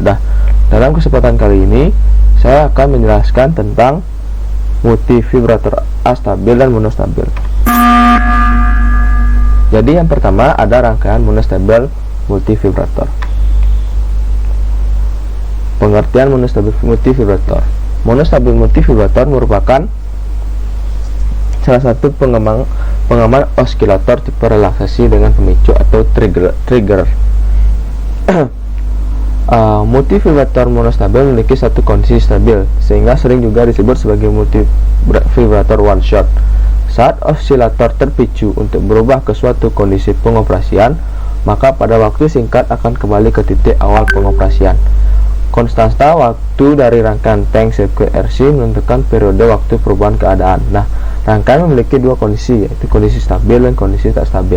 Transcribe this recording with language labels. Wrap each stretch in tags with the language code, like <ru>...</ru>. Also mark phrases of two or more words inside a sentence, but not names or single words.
<id>Dalam kesempatan kali ini saya akan menjelaskan tentang multivibrator astabil dan monostabil. Jadi yang pertama ada rangkaian monostabil multivibrator. Pengertian monostabil multivibrator. Monostabil multivibrator merupakan salah satu pengaman osilator tipe relaksasi dengan pemicu atau trigger. Multivibrator monostabil memiliki satu kondisi stabil, sehingga sering juga disebut sebagai multivibrator</id> <en>one shot.</en> <id>Saat osilator terpicu untuk berubah ke suatu kondisi pengoperasian, maka pada waktu singkat akan kembali ke titik awal pengoperasian. Konstanta waktu dari rangkaian tank sirkuit RC menentukan periode waktu perubahan keadaan. Rangkaian memiliki dua kondisi, yaitu kondisi stabil dan kondisi tak stabil.</id>